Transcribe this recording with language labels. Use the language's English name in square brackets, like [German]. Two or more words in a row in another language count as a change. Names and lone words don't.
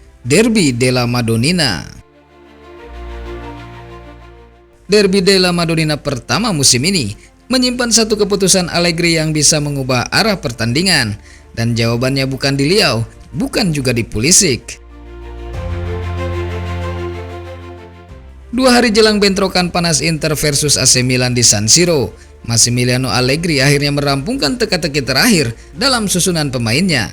[Indonesian] Derby della Madonnina. Derby della Madonnina pertama musim ini menyimpan satu keputusan Allegri yang bisa mengubah arah pertandingan, dan jawabannya bukan di Leao, bukan juga di Pulisic. 2 hari jelang bentrokan panas Inter versus AC Milan di San Siro, Massimiliano Allegri akhirnya merampungkan teka-teki terakhir dalam susunan pemainnya.